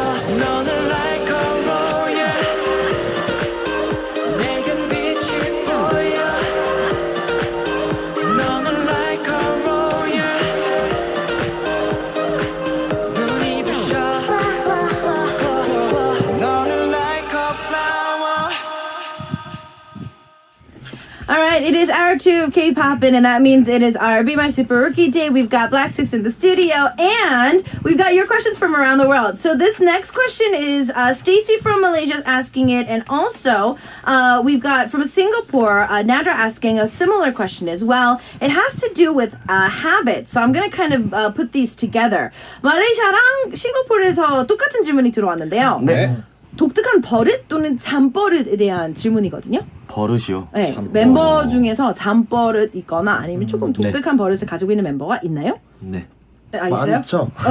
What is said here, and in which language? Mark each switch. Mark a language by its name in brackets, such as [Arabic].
[English] 너는 like a royal [Korean] 내겐 빛이 보여 너는 [English] like a royal [Korean] 눈이 부셔 너는 [English] like a flower All right, it is hour 2 of Kpoppin, and that means it is our Be My Super Rookie Day. We've got Black6ix in the studio, and we've got your questions from around the world. So this next question is Stacy from Malaysia is asking it, and also we've got from Singapore, Nadra asking a similar question as well. It has to do with habits, so I'm going to kind of put these together. [Korean] 말레이시아랑 싱가포르에서 똑같은 질문이 들어왔는데요. 네. 독특한 버릇 또는 잠버릇에 대한 질문이거든요. 버릇이요? 네, 멤버 중에서 잠버릇 있거나 아니면 조금 독특한 버릇을 가지고 있는 멤버가 있나요? 네. 네, 있어요? 많죠.